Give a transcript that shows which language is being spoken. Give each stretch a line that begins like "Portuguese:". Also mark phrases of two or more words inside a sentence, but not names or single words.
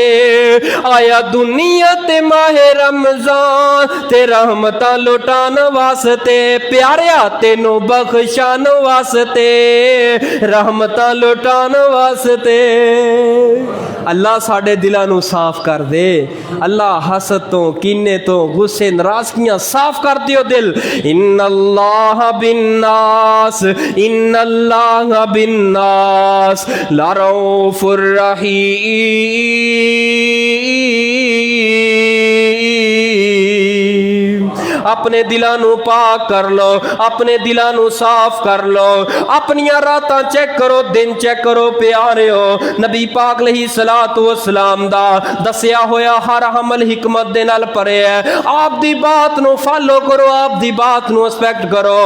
Punjabi: آیا دنیا تے ماہ رمضان تے رحمتاں لٹان واسطے، پیاریا تینوں بخشان واسطے، رحمتاں لٹان واسطے. اللہ ساڈے دلاں نوں صاف کر دے. اللہ حسد توں، کینے توں، غصے، ناراضگیاں صاف کر دیو دل.
Arabic: إن الله بالناس، إن الله بالناس لرءوف رحيم.
Punjabi: اپنے دلاں نوں پاک کر لو، اپنے دلاں نوں صاف کر لو، اپنیاں راتاں چیک کرو، دن چیک کرو پیاریو. نبی پاک
Arabic: عليه الصلاة والسلام
Punjabi: دا دسیا ہویا ہر عمل حکمت دے نال بھرے ہے. آپ دی بات نوں فالو کرو، آپ دی بات نوں ریسپیکٹ کرو.